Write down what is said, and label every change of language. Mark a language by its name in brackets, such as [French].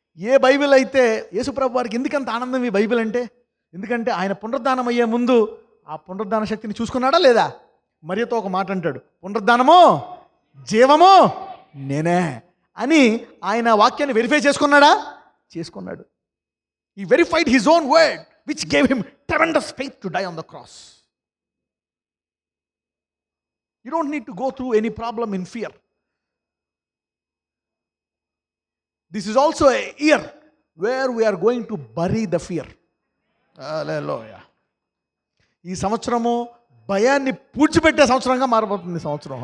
[Telugu] ఏ Bible అయితే యేసుప్రభు వారికి ఎందుకంత ఆనందం ఈ బైబిల్ అంటే? ఎందుకంటే ఆయన పునరుద్ధానం అయ్యే ముందు ఆ పునరుద్ధాన శక్తిని చూసుకున్నాడా లేదా? మరియతో ఒక మాట అంటాడు, పునరుద్ధానము జీవము నేనే అని. ఆయన వాక్యాన్ని వెరిఫై చేసుకున్నాడా? చేసుకున్నాడు. [English] He verified his own word, which gave him tremendous faith to die on the cross. You don't need to go through any problem in fear. This is also a year where we are going to bury the fear. Hallelujah. [Telugu] ఈ సంవత్సరము భయాన్ని పూడ్చిపెట్టే సంవత్సరంగా మారబోతుంది ఈ సంవత్సరం.